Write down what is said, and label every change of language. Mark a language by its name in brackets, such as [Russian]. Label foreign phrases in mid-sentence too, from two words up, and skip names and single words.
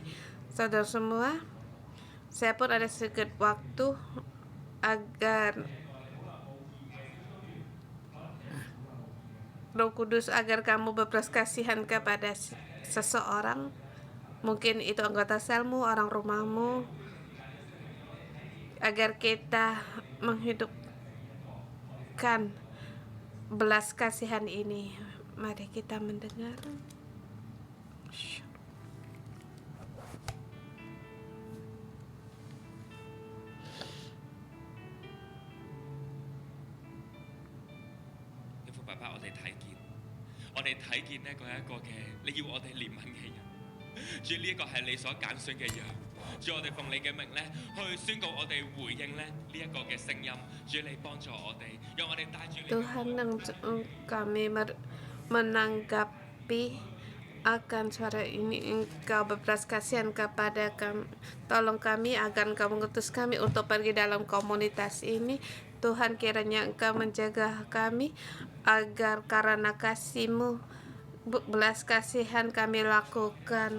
[Indonesian] Saudara semua, saya pun ada sedikit waktu agar Roh Kudus, agar kamu berbelas kasihan kepada seseorang, mungkin itu anggota selmu, orang rumahmu, agar kita menghidupkan belas kasihan ini. Mari kita mendengar. [Cantonese] 我哋睇見呢個係一個嘅，你要我哋憐憫嘅人。主，呢一個係你所揀選嘅羊。主，我哋奉你嘅名咧，去宣告我哋回應咧呢一個嘅聲音。主，你幫助我哋，讓我哋帶住你。 [Indonesian] Tuhan, kami menanggapi akan suara ini. Engkau berbelas kasihan kepada kami. Tolong kami agar Engkau mengutus kami untuk pergi dalam komunitas ini. Tuhan, kiranya Engkau menjaga kami agar karena kasih-Mu, belas kasihan kami lakukan.